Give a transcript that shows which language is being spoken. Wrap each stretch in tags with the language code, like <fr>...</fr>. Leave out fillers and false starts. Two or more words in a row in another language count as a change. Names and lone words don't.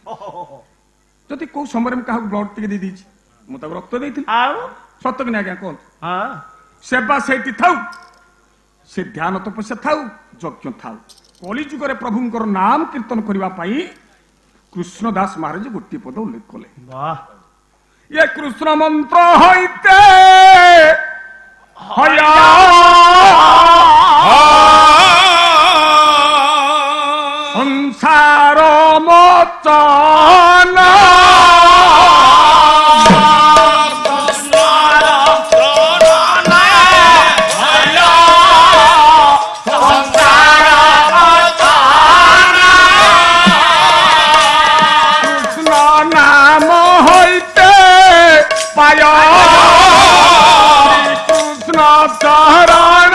<or>ଯଦି କୋଉ ସମୟରେ ମୁଁ କାହାକୁ ବ୍ଲଡ ଟିକେ ଦେଇ ଦେଇଛି, ମୁଁ ତାକୁ ରକ୍ତ ଦେଇଥିଲି, ଆଉ ସତ କି ନା ଆଜ୍ଞା କୁହନ୍ତୁ? ହଁ ସେବା ସେଇଠି ଥାଉ, ସେ ଧ୍ୟାନ ତପସ୍ୟା ଥାଉ, ଯଜ୍ଞ ଥାଉ। କଳି ଯୁଗରେ ପ୍ରଭୁଙ୍କର ନାମ କୀର୍ତ୍ତନ କରିବା ପାଇଁ କୃଷ୍ଣ ଦାସ ମହାରାଜ ଗୋଟିଏ ପଦ ଉଲ୍ଲେଖ କଲେ, ବାহ</or> <bn>যে কৃষ্ণ মন্ত্র হইতে হয়া সংসার মোচন কৃষ্ণ নাম হইতে পায় কৃষ্ণ চরণ</bn>